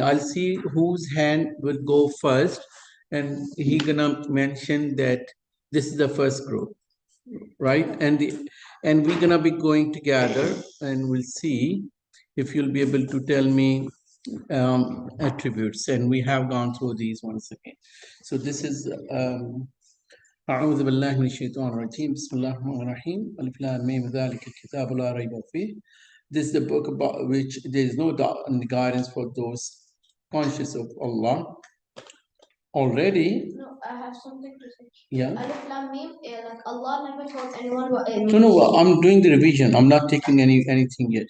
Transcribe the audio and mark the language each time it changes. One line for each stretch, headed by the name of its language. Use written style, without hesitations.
English: I'll see whose hand will go first. And he's going to mention that this is the first group, right? And we're going to be going together and we'll see if you'll be able to tell me attributes. And we have gone through these once again. So this is
Arabic: أعوذ بالله من الشيطان الرجيم بسم الله الرحمن الرحيم ألف لام ميم ذلك الكتاب لا ريب فيه.
English: This is the book about which there is no doubt and guidance for those conscious of Allah. Already. No, I have something to say. Yeah. Alif Lam Mim, like Allah never told anyone what it means. No, I'm doing the revision. I'm not taking anything yet.